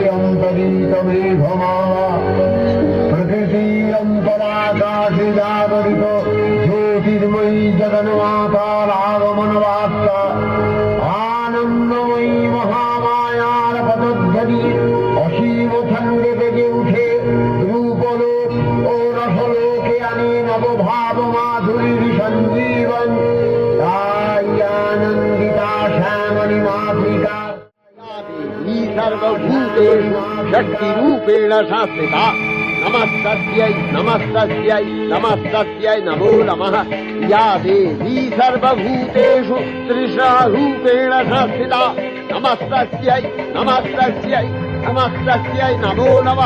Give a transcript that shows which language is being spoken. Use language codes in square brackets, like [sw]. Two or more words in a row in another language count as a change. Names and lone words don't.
[bn] অন্তরিত মেঘমালা, প্রকৃতির অন্তরাকাশে জাগরিত জ্যোতির্ময়ী জগন্মাতার আগমন বার্তা, আনন্দময়ী মহামায়ার পদধ্বনি অসীম ছন্দে বেজে উঠে রূপলোক ও রসলোকে আনে নবভাব মাধুরীর সঞ্জীবন। তাই আনন্দিতা শ্যামলী মাতৃকা [sa] सर्वभूतेषु शक्तिरूपेण संस्थिता, नमस्तस्यै नमस्तस्यै नमस्तस्यै नमो नमः। या देवी सर्वभूतेषु त्रिशूपेण संस्थिता, नमस्तस्यै नमस्तस्यै नमस्तस्यै नमो नमः।